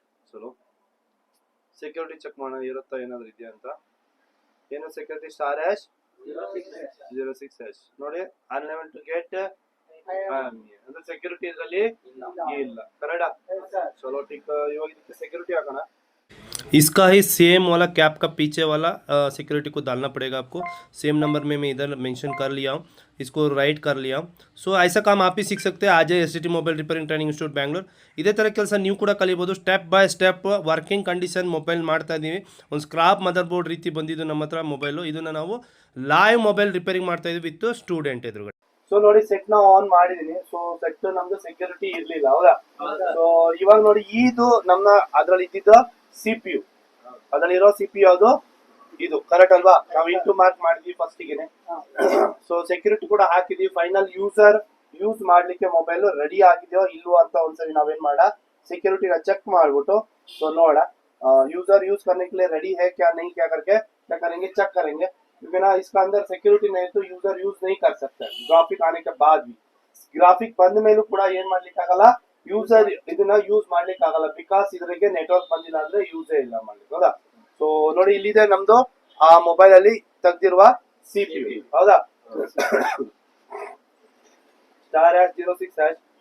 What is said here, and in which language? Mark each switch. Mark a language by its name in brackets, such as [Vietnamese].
[Kannada] ಚಲೋ security check ಮಾಡೋಣ ಇರುತ್ತಾ ಏನಾದ್ರು ಇದೆಯಾ ಅಂತ. ಏನು ಸೆಕ್ಯೂರಿಟಿ ಸ್ಟಾರ್ ಹ್ಯಾಶ್ 06 ನೋಡಿ ಅನ್ಲೆವೆಲ್ ಟು ಗೆಟ್ ಅಂದ್ರೆ ಸೆಕ್ಯೂರಿಟಿ ಇದರಲ್ಲಿ ಇಲ್ಲ ಕರೆಕ್ಟ್. ಚಲೋ ठीक ಇವಾಗ ಇದಕ್ಕೆ ಸೆಕ್ಯೂರಿಟಿ ಹಾಕೋಣ. [Hindi] इसका ही सेम वाला कैप का पीछे वाला सिक्योरिटी को डालना पड़ेगा आपको. सेम नंबर में मैं इधर मेंशन कर लिया हूँ, इसको राइट कर लिया हूँ. सो ऐसा काम आप ही सीख सकते हैं. आज S T mobile repairing training institute Bangalore. [Kannada] ಇದೇ ಥರ ಕೆಲಸ ನೀವು ಕೂಡ ಕಲಿಬೋದು. Step by step working condition mobile ಮಾಡ್ತಾ ಇದ್ದೀವಿ. ಒಂದು ಸ್ಕ್ರಾಪ್ ಮದರ್ ಬೋರ್ಡ್ ರೀತಿ ಬಂದಿದ್ದು ನಮ್ಮ ಹತ್ರ ಮೊಬೈಲು. ಇದನ್ನು ನಾವು ಲೈವ್ ಮೊಬೈಲ್ ರಿಪೇರಿಂಗ್ ಮಾಡ್ತಾ ಇದ್ದೀವಿ ವಿತ್ ಸ್ಟೂಡೆಂಟ್ ಎದುರುಗಡೆ. ಸೊ ನೋಡಿ ಸೆಟ್ ನ ಆನ್ ಮಾಡಿದೀನಿ. ಸೊ ಸೆಟ್ ನಮ್ದು ಸೆಕ್ಯೂರಿಟಿ ಇರ್ಲಿಲ್ಲ ಹೌದಾ. ಸೊ ಇವಾಗ ನೋಡಿ ಇದು ನಮ್ಮ ಅದ್ರಲ್ಲಿ ಇದ್ದಿದ್ದ CPU ಅದರಲ್ಲಿರೋ CPU ಅದು ಇದು ಕರೆಕ್ಟ್ ಅಲ್ವಾ. ನಾವು ಇಂಟು ಮಾರ್ಕ್ ಮಾಡಿದ್ವಿ ಫಸ್ಟ್ ಗೆನೆ. ಸೊ ಸೆಕ್ಯೂರಿಟಿ ಕೂಡ ಹಾಕಿದ್ವಿ. ಫೈನಲ್ ಯೂಸರ್ ಯೂಸ್ ಮಾಡ್ಲಿಕ್ಕೆ ಮೊಬೈಲ್ ರೆಡಿ ಆಗಿದೆಯೋ ಇಲ್ವೋ ಅಂತ ಒಂದ್ಸರಿ ನಾವೇನ್ ಮಾಡ सिक्योरिटी चेक ಮಾಡ್ಬಿಟ್ಟು ಸೊ ನೋಡ [Hindi] यूजर यूज करने के लिए रेडी है क्या नहीं क्या करके क्या करेंगे चेक करेंगे. बिना इसका अंदर सिक्योरिटी नहीं तो यूजर यूज नहीं कर सकते. ग्राफिक आने के बाद भी [Kannada] ग्राफिक ಬಂದ ಮೇಲೂ ಕೂಡ ಏನ್ ಮಾಡ್ಲಿಕ್ಕೆ ಆಗಲ್ಲ ಯೂಸರ್ ಇದನ್ನ ಯೂಸ್ ಮಾಡ್ಲಿಕ್ಕೆ ಆಗಲ್ಲ. ಬಿಕಾಸ್ ಇದರಿಗೆ ನೆಟ್ವರ್ಕ್ ಬಂದಿಲ್ಲ ಅಂದ್ರೆ ಯೂಸೇ ಇಲ್ಲ ಮಾಡ್ಲಿಕ್ಕೆ ಹೌದಾ. ಸೊ ನೋಡಿ ಇಲ್ಲಿದೆ ನಮ್ದು ಆ ಮೊಬೈಲ್ ಅಲ್ಲಿ ತೆಗ್ದಿರುವ CPU ಹೌದಾ. Star hash 06 hash.